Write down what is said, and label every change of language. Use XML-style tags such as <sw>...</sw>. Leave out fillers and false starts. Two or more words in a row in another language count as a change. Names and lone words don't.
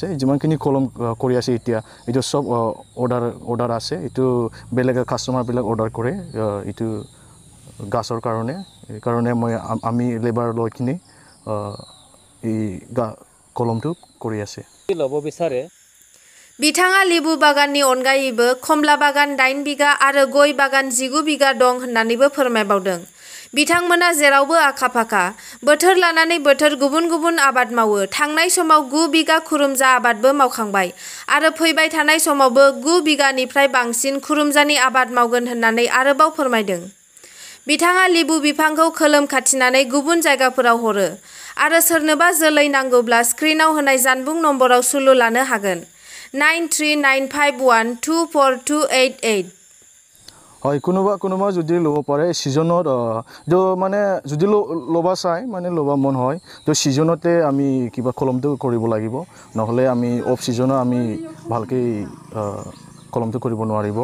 <as>যিমানখিনি কলম কৰি আছে এতিয়া, এইটো সব অৰ্ডাৰ আছে। এইটো বেলেগ কাষ্টমাৰবিলাক অৰ্ডাৰ কৰে এইটো গাছৰ কাৰণে। সেইকাৰণে আমি লেবাৰ লৈ কিনে এই কলমটো কৰি আছে। ল'ব বিচাৰে</as> <brx>बिथाङा लिबु बागाननि अनगायैबो खमला बागान 8 बिगा आरो गय बागान 19 बिगा दं होननानैबो फोरमायबावदों। बिथांमोना जेरावबो आखा-फाखा, बोथोर लानानै बोथोर गुबुन गुबुन आबाद मावो। थांनाय समाव 9 बिगा खुरुमजा आबादबो मावखांबाय आरो फैबाय थानाय समावबो 9 बिगानिफ्राय बांसिन खुरुमजानि आबाद मावगोन होननानै आरोबाव फोरमायदों। बिथाङा लिबु बिफांखौ खोलोम खाथिनानै गुबुन जायगाफोराव हरो आरो सोरनोबा जोलै नांगौब्ला स्क्रिनाव होनाय जानबुं नम्बराव सुलु लानो हागोन। 9395124288।</brx> <as>হয়, কোনোবা যদি ল'ব পাৰে ছিজনত, মানে যদি ল'ব চাই, মানে ল'ব মন হয়, তো ছিজনতে আমি কিবা কলমটো কৰিব লাগিব। নহ'লে আমি অফ ছিজনত আমি ভালকৈ কলমটো কৰিব নোৱাৰিব।</as>